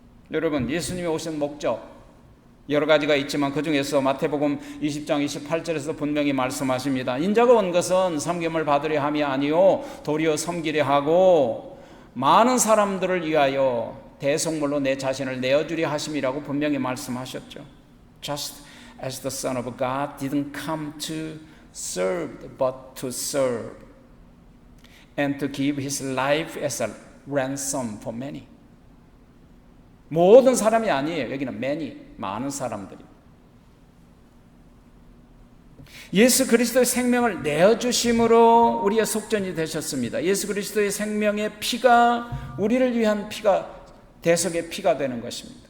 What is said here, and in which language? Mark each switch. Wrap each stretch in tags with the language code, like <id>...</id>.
<ko>여러분, 예수님이 오신 목적 여러 가지가 있지만 그 중에서 마태복음 20장 28절에서 분명히 말씀하십니다. 인자가 온 것은 섬김을 받으려 함이 아니요 도리어 섬기려 하고 많은 사람들을 위하여 대속물로 내 자신을 내어주려 하심이라고 분명히 말씀하셨죠.</ko> <en>Just as the Son of God didn't come to serve but to serve and to give his life as a ransom for many.</en> <ko>모든 사람이 아니에요. 여기는 many, 많은 사람들이. 예수 그리스도의 생명을 내어주심으로 우리의 속전이 되셨습니다. 예수 그리스도의 생명의 피가 우리를 위한 피가 대속의 피가 되는 것입니다.</ko>